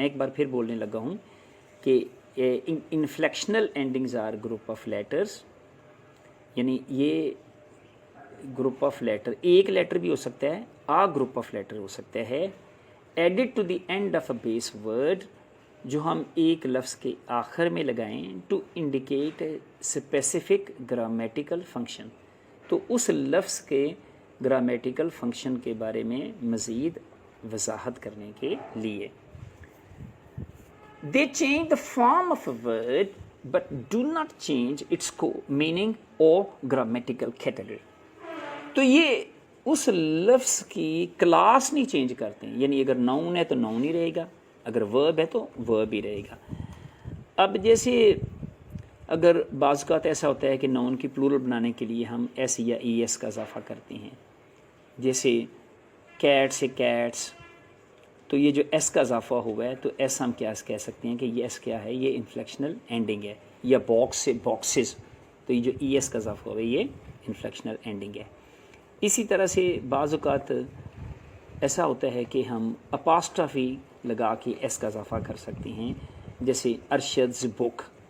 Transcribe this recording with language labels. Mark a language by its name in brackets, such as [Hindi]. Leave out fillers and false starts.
[Urdu] میں ایک بار پھر بولنے لگا ہوں کہ [English] inflectional endings are group of letters, [Urdu] یعنی یہ گروپ آف لیٹر ایک لیٹر بھی ہو سکتا ہے، آ گروپ آف لیٹر ہو سکتا ہے، [English] added to the end of a base word, [Urdu] جو ہم ایک لفظ کے آخر میں لگائیں [English] To indicate a specific grammatical function. [Urdu] تو اس لفظ کے گرامیٹیکل فنکشن کے بارے میں مزید وضاحت کرنے کے لیے. [English] They change the form of a word but do not change its meaning or grammatical category. [Urdu] تو یہ اس لفظ کی کلاس نہیں چینج کرتے ہیں، یعنی اگر ناؤن ہے تو ناؤن ہی رہے گا، اگر ورب ہے تو ورب ہی رہے گا۔ اب جیسے اگر بعض اوقات ایسا ہوتا ہے کہ ناؤن کی پلورل بنانے کے لیے ہم ایس یا ای ایس کا اضافہ کرتے ہیں، جیسے کیٹ سے کیٹس، تو یہ جو ایس کا اضافہ ہوا ہے تو ایس ہم کیا کہہ سکتے ہیں کہ یہ ایس کیا ہے، یہ انفلیکشنل اینڈنگ ہے، یا باکس سے باکسز، تو یہ جو ای ایس کا اضافہ ہوا ہے یہ انفلیکشنل اینڈنگ ہے۔ اسی طرح سے بعض اوقات ایسا ہوتا ہے کہ ہم اپاسٹرافی لگا کے ایس کا اضافہ کر سکتے ہیں، جیسے ارشد's بک،